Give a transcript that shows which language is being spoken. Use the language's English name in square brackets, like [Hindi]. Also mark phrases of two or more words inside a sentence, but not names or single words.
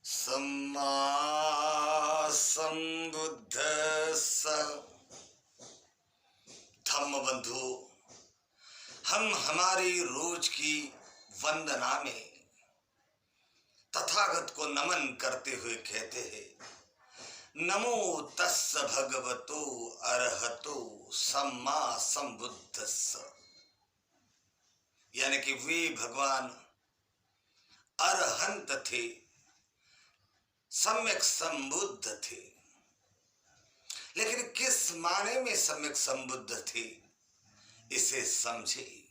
[Pali] सम्मा संबुद्धस्स। [Hindi] धम्म बंधु, हम हमारी रोज की वंदना में तथागत को नमन करते हुए कहते हैं, [Pali] नमो तस्स भगवतो अरहतो सम्मा संबुद्धस्स। [Hindi] यानी कि वे भगवान अरहंत थे, सम्यक संबुद्ध थे। लेकिन किस माने में सम्यक संबुद्ध थे, इसे समझे।